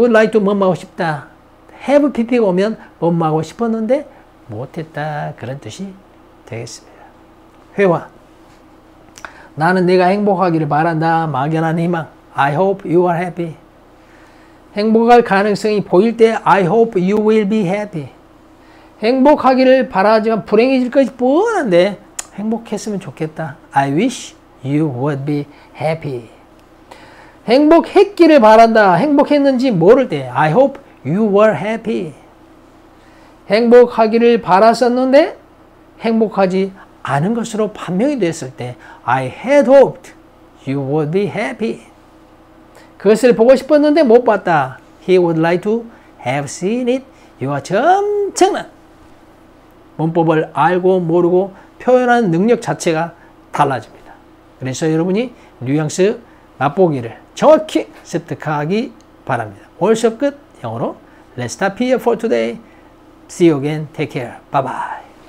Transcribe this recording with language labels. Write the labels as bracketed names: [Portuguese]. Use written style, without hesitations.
[English] would like to [Korean] 뭐뭐 하고 싶다. have pp가 오면 뭐뭐 하고 싶었는데 못했다. 그런 뜻이 되겠습니다. 회화. 나는 내가 행복하기를 바란다. 막연한 희망. [English] I hope you are happy. [Korean] 행복할 가능성이 보일 때 [English] I hope you will be happy. [Korean] 행복하기를 바라지만 불행해질 것이 뻔한데 행복했으면 좋겠다. [English] I wish you would be happy. [Korean] 행복했기를 바란다. 행복했는지 모를 때 [English] I hope you were happy. [Korean] 행복하기를 바랐었는데 행복하지 않은 것으로 판명이 됐을 때 [English] I had hoped you would be happy. [Korean] 그것을 보고 싶었는데 못 봤다. [English] He would like to have seen it. [Korean] 이와 엄청난 문법을 알고 모르고 표현하는 능력 자체가 달라집니다. 그래서 여러분이 뉘앙스 맛보기를 정확히 습득하기 바랍니다. 오늘 수업 끝. 영어로 [English] Let's stop here for today. See you again. Take care. Bye bye.